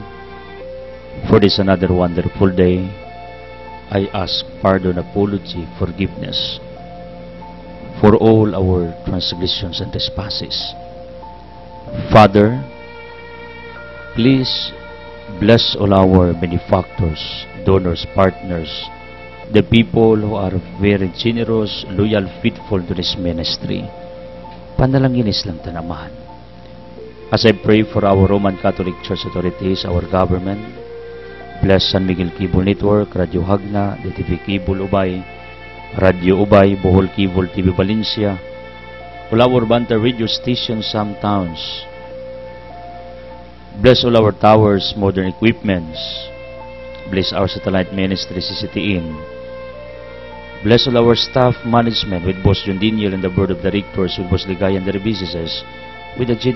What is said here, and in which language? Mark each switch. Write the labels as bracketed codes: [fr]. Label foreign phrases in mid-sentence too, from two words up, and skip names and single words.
[en] For this another wonderful day, I ask pardon, apology, forgiveness for all our transgressions and trespasses. Father, please bless all our benefactors, donors, partners, the people who are very generous, loyal, faithful to this ministry. [pam] Panalangin lang tanamahan. [en] As I pray for our Roman Catholic Church authorities, our government, bless San Miguel Cable Network, Radio Hagna, DTV Cable Ubay, Radio Ubay, Bohol Cable TV Valencia, all our Banta radio stations, some towns. Bless all our towers, modern equipments. Bless our satellite ministry, CCTN. Bless all our staff management with Boss John Daniel and the board of directors, with Boss Ligay and their businesses, with the J.D.